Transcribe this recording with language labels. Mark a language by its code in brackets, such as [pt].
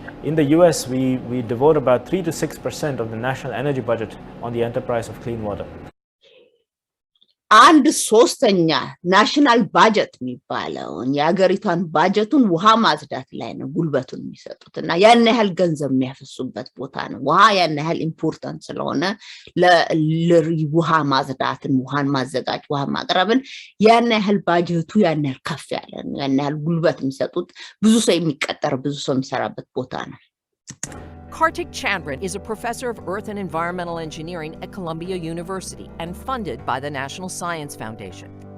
[en] In the US we devote about 3 to 6% of the national energy budget on the enterprise of clean water. [am] አንድ ሶስተኛ ናሽናል ባጀት የሚባለው የሀገሪቷን ባጀቱን ውሃ ማጽዳት ላይ ነው ጉልበቱን የሚሰጡትና ያን ያህል ገንዘብ የሚያፈሱበት ቦታ ነው ውሃ ያን ያህል ኢምፖርታንት ስለሆነ ለውሃ ማጽዳትን ውሃን ማዘጋጅ ውሃ ማቅረብን ያን ያህል ባጀቱ ያን ያህል ከፍ ያለ ነው ያን ያህል ጉልበት የሚሰጡት ብዙ ሰው የሚቀጠር ብዙ ሰው የሚሰራበት ቦታ ነው [en] Kartik Chandran is a professor of Earth and Environmental Engineering at Columbia University and funded by the National Science Foundation.